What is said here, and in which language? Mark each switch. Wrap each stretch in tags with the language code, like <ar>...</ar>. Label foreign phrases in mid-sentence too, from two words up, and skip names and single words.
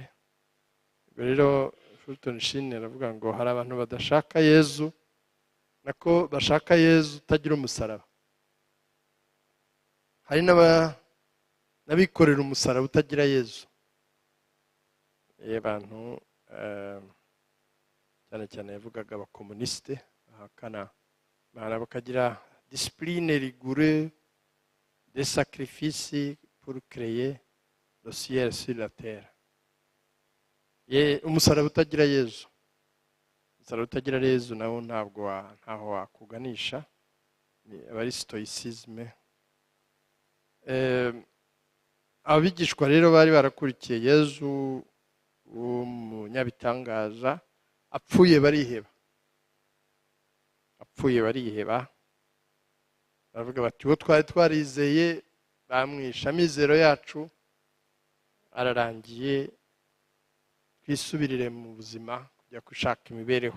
<rw>Rero Fulton Sheen aravuga ngo hari abantu badashaka Yezu, nako bashaka Yezu utagira umusaraba. Hari n'abikorera umusaraba utagira Yezu. Abantu cyane cyane yavugaga abakomunisite, bahakana Imana, bakagira</rw> <fr>discipline rigoureux des sacrifices pour créer le ciel sur la terre.</fr> <rw>Umusaraba utagira Yezu, umusaraba utagira Yezu nawo ntaho wakuganisha, aba ari stoicisme. Abigishwa rero bari barakurikiye Yezu w'umunyabitangaza, apfuye bariheba, baravuga bati uwo twari twarizeye bamwishe, amizero yacu ararangiye, twisubirire mu buzima kujya gushaka imibereho.</rw>